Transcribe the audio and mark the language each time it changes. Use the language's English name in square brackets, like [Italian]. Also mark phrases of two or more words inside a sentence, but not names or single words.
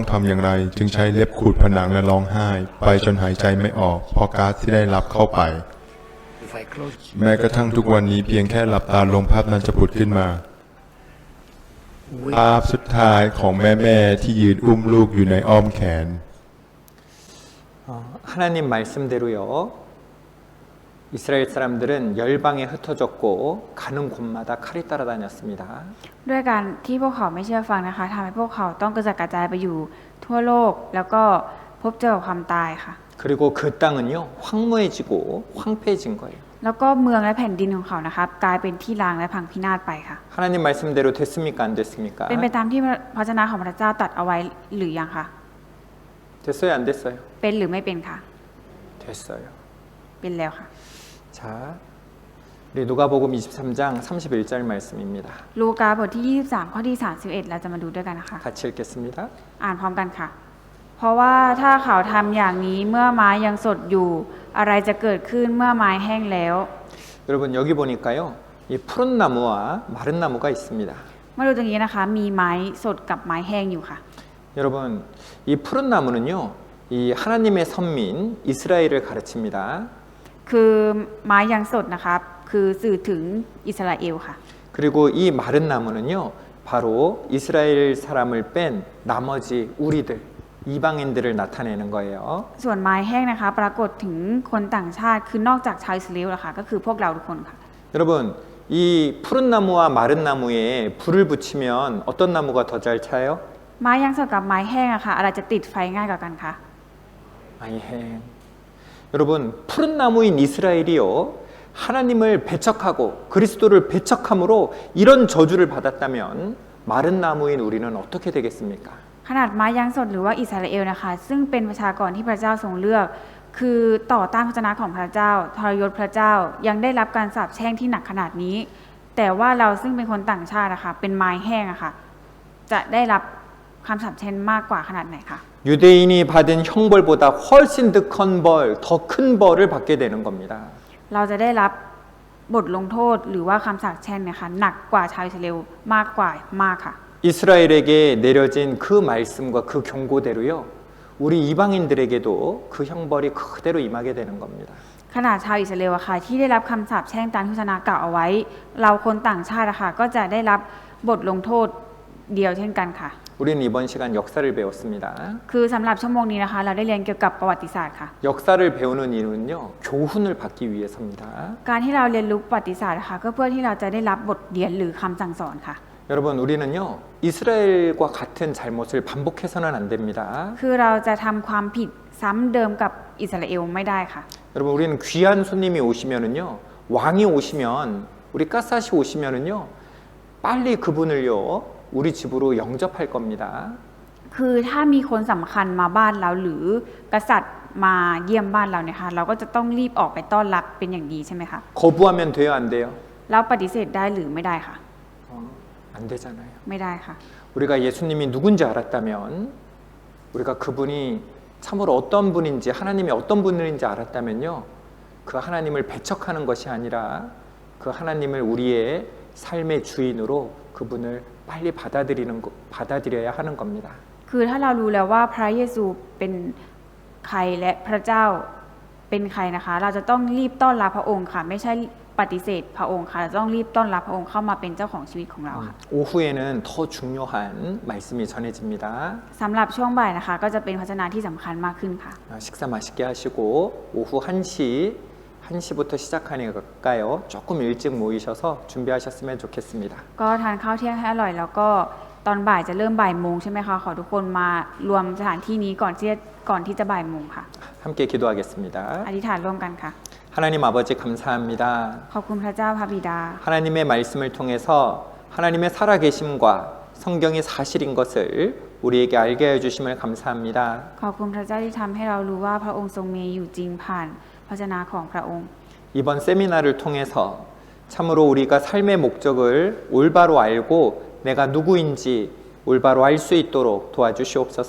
[Thai] ทำอย่างไร จึงใช้เล็บขูดผนังและร้องไห้ ไปจนหายใจไม่ออกเพราะก๊าซที่ได้รับเข้าไป แม้กระทั่งทุกวันนี้เพียงแค่หลับตาลงภาพนั้นจะผุดขึ้นมา ภาพสุดท้ายของแม่ที่ยืนอุ้มลูกอยู่ในอ้อมแขน [Korean] 하나님 말씀대로요 이스라엘 사람들은 열방에 흩어졌고 가는 곳마다 칼이 따라다녔습니다. [Thai] ด้วยการที่พวกเขาไม่เชื่อฟังนะคะทำให้พวกเขาต้องกระจัดกระจายไปอยู่ทั่วโลกแล้วก็พบเจอกับความตายค่ะ [Korean] 그리고 그 땅은요 황무해지고 황폐해진 거예요. [Thai] แล้วก็เมืองและแผ่นดินของเขานะคะกลายเป็นที่ร้างและพังพินาศไปค่ะ [Korean] 하나님 말씀대로 됐습니까 안 됐습니까? [Thai] เป็นไปตามที่พระเจ้าของพระเจ้าตรัสเอาไว้หรือยังคะ [Korean] 됐어요 안 됐어요? [Thai] เป็นหรือไม่เป็นคะ [Korean] 됐어요. [Thai] เป็นแล้วค่ะ [Korean] 자, 우리 누가복음 23장 31절 말씀입니다. [Thai] ลูกาบทที่ 23 ข้อที่ 31 เราจะมาดูด้วยกันนะคะ [Korean] 같이 읽겠습니다. [Thai] อ่านพร้อมกันค่ะ เพราะว่าถ้าเขาทำอย่างนี้เมื่อไม้ยังสดอยู่ อะไรจะเกิดขึ้นเมื่อไม้แห้งแล้ว [Korean] 여러분 여기 보니까요, 이 푸른 나무와 마른 나무가 있습니다. [Thai] มาดูตรงนี้นะคะ มีไม้สดกับไม้แห้งอยู่ค่ะ [Korean] 여러분, 이 푸른 나무는요, 이 하나님의 선민 이스라엘을 가르칩니다. [Thai] คือไม้ยังสดนะคะคือสื่อถึงอิสราเอลค่ะ [Korean] 그리고 이 마른 나무는요, 바로 이스라엘 사람을 뺀 나머지 우리들, 이방인들을 나타내는 거예요. [Thai] ส่วนไม้แห้งนะคะ ปรากฏถึงคนต่างชาติคือนอกจากชาวอิสราเอลนะคะก็คือพวกเราทุกคนค่ะ [Korean] 여러분, 이 푸른 나무와 마른 나무에 불을 붙이면 어떤 나무가 더 잘 차요? [Thai] ไม้ยังสดกับไม้แห้งอะค่ะอะไรจะติดไฟง่ายกว่ากันคะ 아이행. [Korean] 여러분, 푸른 나무인 이스라엘이요. 하나님을 배척하고 그리스도를 배척함으로 이런 저주를 받았다면 마른 나무인 우리는 어떻게 되겠습니까? [Thai] ขนาดไม้ยังสดหรือว่าอิสราเอลนะคะ ซึ่งเป็นประชากรที่พระเจ้าทรงเลือก คือต่อต้านพระชนะของพระเจ้าทรยศพระเจ้ายังได้รับการสาปแช่งที่หนักขนาดนี้ แต่ว่าเราซึ่งเป็นคนต่างชาตินะคะเป็นไม้แห้งอะค่ะจะได้รับคำสาปแช่งมากกว่าขนาดไหนคะ [Korean] 유대인이 받은 형벌보다 훨씬 더 큰 벌을 받게 되는 겁니다. [Thai] เราจะได้รับบทลงโทษหรือว่าคำสาปแช่งเนี่ยค่ะหนักกว่าชาวอิสราเอลมากกว่ามากค่ะ [Korean] 이스라엘에게 내려진 그 말씀과 그 경고대로요. 우리 이방인들에게도 그 형벌이 그대로 임하게 되는 겁니다. [Thai] ขนาดชาวอิสราเอลอะค่ะที่ได้รับคำสาปแช่งตามที่พระชนะกล่าวเอาไว้ เราคนต่างชาติอะค่ะก็จะได้รับบทลงโทษเดียวเช่นกันค่ะ [Korean] 우리는 이번 시간 역사를 배웠습니다. [Thai] คือสำหรับชั่วโมงนี้นะคะ เราได้เรียนเกี่ยวกับประวัติศาสตร์ค่ะ [Korean] 역사를 배우는 이유는요. 교훈을 받기 위해서입니다. [Thai] การที่เราเรียนรู้ประวัติศาสตร์นะคะก็เพื่อที่เราจะได้รับบทเรียนหรือคำสั่งสอนค่ะ [Korean] 여러분 우리는요. 이스라엘과 같은 잘못을 반복해서는 안 됩니다. [Thai] คือเราจะทำความผิดซ้ำเดิมกับอิสราเอลไม่ได้ค่ะ [Korean] 여러분 우리는 귀한 손님이 오시면은요. 왕이 오시면 우리 가사시 오시면은요. 빨리 그분을요. 우리 집으로 영접할 겁니다. [Thai] คือถ้ามีคนสำคัญมาบ้านเราหรือกษัตริย์มาเยี่ยมบ้านเราเนี่ยค่ะเราก็จะต้องรีบออกไปต้อนรับเป็นอย่างดีใช่ไหมคะ [Korean] 거부하면 돼요, 안 돼요? [Thai] แล้วปฏิเสธได้หรือไม่ได้ค่ะ [Korean] 안 되잖아요. [Thai] ไม่ได้ค่ะ [Korean] 우리가 예수님이 누군지 알았다면 우리가 그분이 참으로 어떤 분인지 하나님이 어떤 분인지 알았다면요. 그 하나님을 배척하는 것이 아니라 그 하나님을 우리의 삶의 주인으로 그분을 빨리 받아들여야 하는 겁니다. [Thai] คือถ้าเรารู้แล้วว่าพระเยซูเป็นใครและพระเจ้าเป็นใครนะคะ เราจะต้องรีบต้อนรับพระองค์ค่ะ ไม่ใช่ปฏิเสธพระองค์ค่ะเราต้องรีบต้อนรับพระองค์เข้ามาเป็นเจ้าของชีวิตของเราค่ะ [Korean] 오후에는 더 중요한 말씀이 전해집니다. [Thai] สำหรับช่วงบ่ายนะคะ ก็จะเป็นพระชนะที่สำคัญมากขึ้นค่ะ [Korean] 식사 맛있게 하시고 오후 1시부터 시작하니까요. 조금 일찍 모이셔서 준비하셨으면 좋겠습니다. [Thai] ก็ทานข้าวเที่ยงให้อร่อยแล้วก็ตอนบ่ายจะเริ่มบ่ายโมงใช่ไหมคะขอทุกคนมารวมสถานที่นี้ก่อนที่จะบ่ายโมงค่ะ [Korean] 함께 기도하겠습니다. [Thai] อธิษฐานร่วมกันค่ะ [Korean] 하나님 아버지 감사합니다. [Thai] ขอบคุณพระเจ้าพระบิดา [Korean] 하나님의 말씀을 통해서 하나님의 살아계심과 성경이 사실인 것을 우리에게 알게 해주심을 감사합니다. [Thai] ขอบคุณพระเจ้าที่ทำให้เรารู้ว่าพระองค์ทรงมีอยู่จริงผ่านพระชนะของพระองค์ [Korean] 이번 세미나를 통해서 참으로 우리가 삶의 목적을 올바로 알고 내가 누구인지 올바로 알 수 있도록 도와주시옵소서.